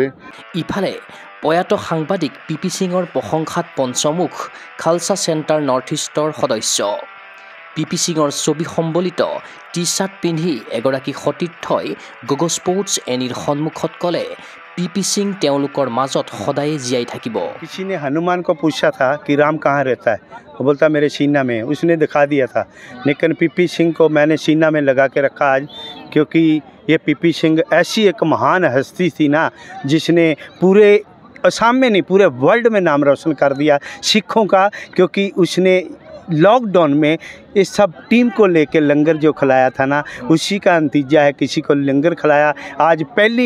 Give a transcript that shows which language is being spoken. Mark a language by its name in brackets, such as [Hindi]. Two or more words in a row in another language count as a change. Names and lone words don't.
[Assamese] ইফালে প্ৰয়াত সাংবাদিক পিপি সিঙৰ প্ৰশংসাত পঞ্চমুখ খালছা চেণ্টাৰ নৰ্থ ইষ্টৰ সদস্য পিপি সিঙৰ ছবি সম্বলিত টি চাৰ্ট পিন্ধি এগৰাকী সতীৰ্থই গগো স্পৰ্টছ এনিৰ সন্মুখত ক'লে पीपी सिंह তেওঁলোকৰ মাজত সদায় জীয়াই থাকিব [Hindi] किसी ने हनुमान को पूछा था कि राम कहाँ रहता है वो बोलता मेरे सीना में उसने दिखा दिया था लेकिन पीपी सिंह को मैंने सीना में लगा के रखा आज क्योंकि ये पीपी सिंह ऐसी एक महान हस्ती थी ना जिसने पूरे असम में नहीं पूरे वर्ल्ड में नाम रोशन कर दिया सिखों का क्योंकि उसने लॉकडाउन में इस सब टीम को लेकर लंगर जो खिलाया था ना उसी का नतीजा है किसी को लंगर खिलाया आज पहली